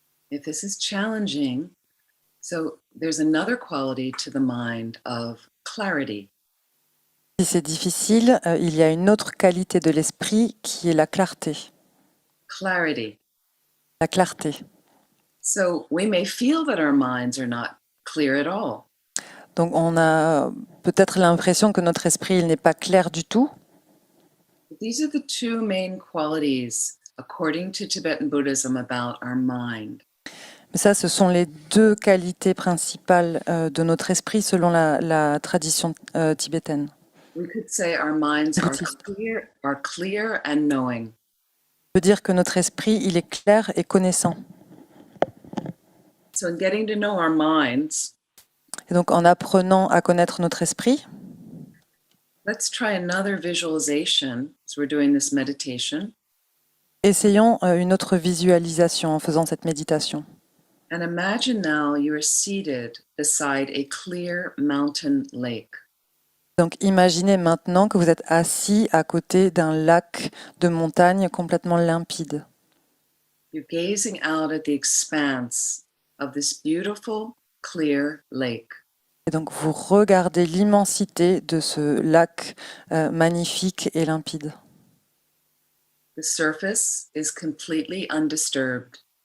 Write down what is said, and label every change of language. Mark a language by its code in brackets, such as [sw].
[en] If this is challenging, so there's another quality to the mind of clarity. [fr] Si c'est difficile, il y a une autre qualité de l'esprit qui est la clarté. [en] Clarity. [fr] La clarté. [en] So we may feel that our minds are not clear at all. [fr] Donc on a peut-être l'impression que notre esprit n'est pas clair du tout. [en] But these are the two main qualities, according to Tibetan Buddhism, about our mind. [fr] Mais ça, ce sont les deux qualités principales de notre esprit selon la tradition tibétaine. [en] We could say our minds are clear and knowing. [fr] On peut dire que notre esprit, il est clair et connaissant. [en] So in getting to know our minds, [fr] Et donc en apprenant à connaître notre esprit, [en] let's try another visualization as we're doing this meditation. [fr] essayons une autre visualisation en faisant cette méditation. [en] And imagine now you are seated beside a clear mountain lake. [fr] Donc imaginez maintenant que vous êtes assis à côté d'un lac de montagne complètement limpide. [en] You're gazing out at the expanse of this beautiful, clear lake. [fr] Et donc vous regardez l'immensité de ce lac magnifique et limpide. [en] The surface is completely undisturbed.